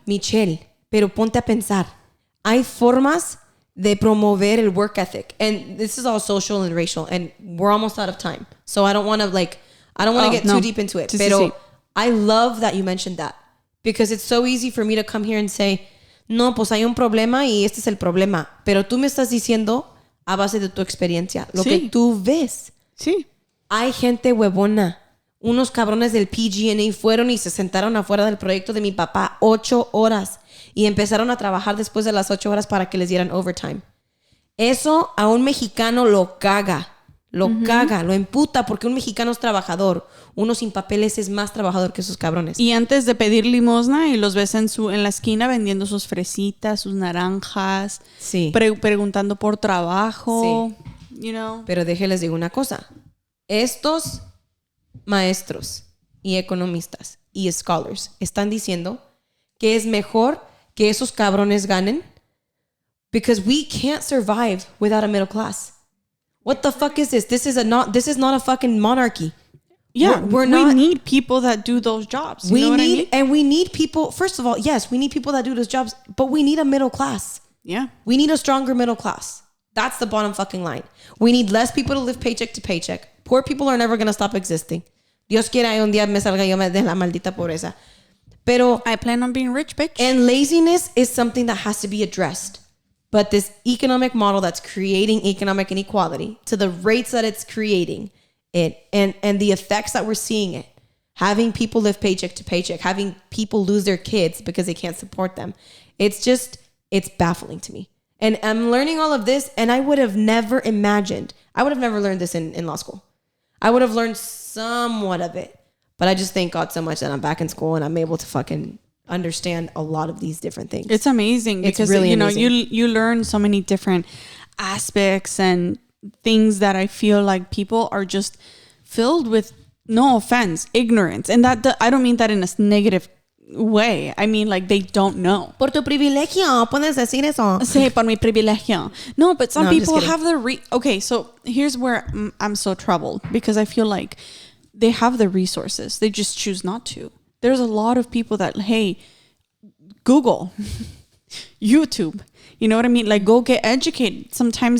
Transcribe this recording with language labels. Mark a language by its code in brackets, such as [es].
[es] Michelle, pero ponte a pensar. Hay formas de promover el work ethic. [en] And this is all social and racial. And we're almost out of time. So I don't want to get too deep into it. [es] Pero [en] I love that you mentioned that. Because it's so easy for me to come here and say, [es] no, pues hay un problema y este es el problema. Pero tú me estás diciendo a base de tu experiencia, lo que tú ves. Sí. Hay gente huevona. Unos cabrones del PG&E fueron y se sentaron afuera del proyecto de mi papá 8 horas y empezaron a trabajar después de las 8 horas para que les dieran overtime. Eso a un mexicano lo caga. Lo caga, lo emputa porque un mexicano es trabajador. Uno sin papeles es más trabajador que esos cabrones. Y antes de pedir limosna y los ves en la esquina vendiendo sus fresitas, sus naranjas, preguntando por trabajo, [en] you know. [es] Pero déjenles digo una cosa. Estos maestros y economistas y scholars están diciendo que es mejor que esos cabrones ganen [en] because we can't survive without a middle class. What the fuck is this? This is not a fucking monarchy. Yeah, we need people that do those jobs. You know what I mean? And we need people, first of all, yes, we need people that do those jobs, but we need a middle class. Yeah. We need a stronger middle class. That's the bottom fucking line. We need less people to live paycheck to paycheck. Poor people are never going to stop existing. [es] Dios quiera un día me salga yo de la maldita pobreza. Pero [en] I plan on being rich, bitch. And laziness is something that has to be addressed. But this economic model that's creating economic inequality to the rates that it's creating it and the effects that we're seeing it, having people live paycheck to paycheck, having people lose their kids because they can't support them. It's baffling to me. And I'm learning all of this, and I would have never learned this in law school. I would have learned somewhat of it. But I just thank God so much that I'm back in school and I'm able to fucking understand a lot of these different things. It's amazing because really you learn so many different aspects and things that I feel like people are just filled with, no offense, ignorance. And that I don't mean that in a negative way. I mean like they don't know. [es] Por tu privilegio, puedes decir eso. Sí, por mi privilegio. [en] No, but some people have the okay, so here's where I'm so troubled because I feel like they have the resources. They just choose not to. There's a lot of people that, hey, Google, YouTube, you know what I mean? Like, go get educated. Sometimes